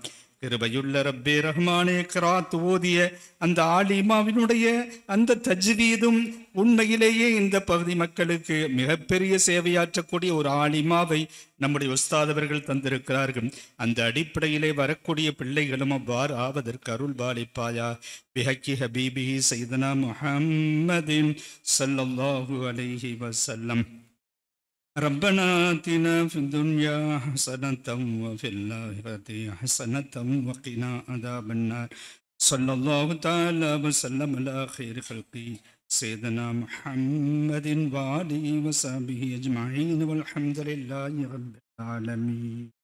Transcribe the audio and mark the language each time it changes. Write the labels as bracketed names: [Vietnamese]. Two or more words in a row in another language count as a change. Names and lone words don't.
[Tamil] கிருபையுள்ள ரப்பே ரஹ்மானே, கிராத் ஓதிய அந்த ஆலிமாவினுடைய அந்த தஜ்வீதும் உண்மையிலேயே இந்த பகுதி மக்களுக்கு மிகப்பெரிய சேவையாற்றக்கூடிய ஒரு ஆலிமாவை நம்முடைய உஸ்தாதவர்கள் தந்திருக்கிறார்கள். அந்த அடிப்படையிலே வரக்கூடிய பிள்ளைகளும் அவ்வாறு ஆவதற்கு அருள் பாலிப்பாயா. [Arabic] بحق حبيبي سيدنا محمد صلى الله عليه وسلم. ربنا آتنا في الدنيا حسنة وفي الآخرة حسنة وقنا عذاب النار. صلى الله تعالى وسلم على خير خلقه سيدنا محمد وآله وصحبه أجمعين والحمد لله رب العالمين.